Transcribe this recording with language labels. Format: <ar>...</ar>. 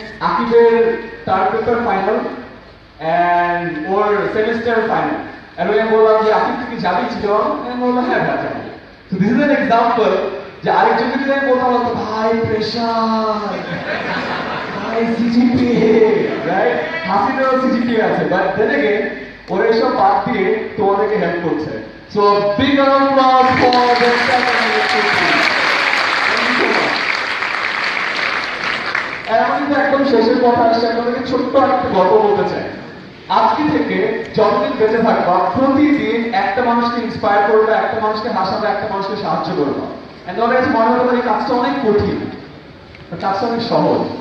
<bn>আকিবের term paper final and or semester final, এবং আমি বললাম যে আকিব তুই কি যাবি চিটাগাং? আমি বললাম হ্যাঁ যাবো। তো</bn> <en>this is an example</en> <bn>যে আরেকজনকে যদি আমি বলতাম ভাই প্রেশার, ভাই সিজিপিএ, রাইট? হাসিনেরও সিজিপিএ আছে,</bn> <en>but then again</en> <bn>ওরা এসব বাদ দিয়ে তোমাদেরকে হেল্প করছে।</bn> <en>So big round of applause for the second university. Thank you so much.</en> <bn>আর আমি কিন্তু একদম শেষের কথা আসছে, আপনাদেরকে ছোট্ট একটা গল্প বলতে চাই। আজকে থেকে যতদিন বেঁচে থাকবা প্রতিদিন একটা মানুষকে ইন্সপায়ার করবে, একটা মানুষকে হাসাবে, একটা মানুষকে সাহায্য করবে। এন্ড তোমাদের কাছে মনে হতে পারে এই কাজটা অনেক কঠিন, কাজটা অনেক সহজ।</bn>